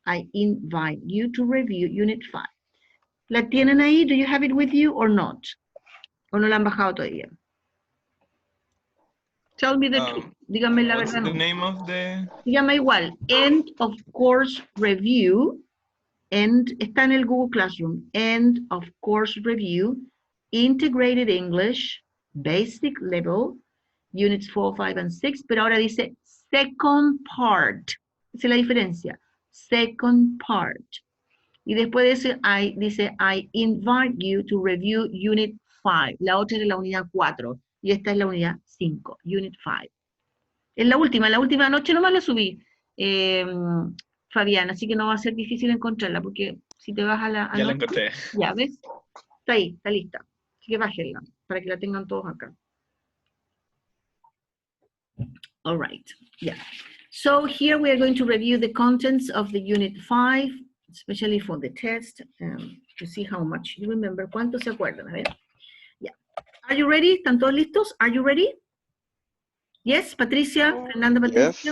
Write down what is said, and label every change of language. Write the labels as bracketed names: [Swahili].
[English] I invite you to review Unit 5. ¿La tienen ahí? Do you have it with you or not? [Spanish] ¿O no la han bajado todavía? [English] Tell me the truth. Díganme la What's [Spanish] verdad. [English] the name of the... [Spanish] Se llama igual. End of Course Review. Está en el Google Classroom. [English] End of Course Review. Integrated English. Basic Level. Units 4, 5, and 6. [Spanish] Pero ahora dice Second Part. Esa es la diferencia. Second Part. Y después de eso, dice, I invite you to review Unit 5. La otra es la unidad 4. Y esta es la unidad 5, Unit 5. Es la última noche nomás la subí, Fabián, así que no va a ser difícil encontrarla, porque si te vas a la... Ya la encontré. Ya, ¿ves? Está ahí, está lista. Así que bájenla, para que la tengan todos acá. [English] All right, yeah. So here we are going to review the contents of the Unit 5, especially for the test, to see how much you remember. [Spanish] ¿Cuántos se acuerdan? A ver. Yeah. Are you ready? ¿Están todos listos? Are you ready? [English] Yes, Patricia, Fernanda, Patricia.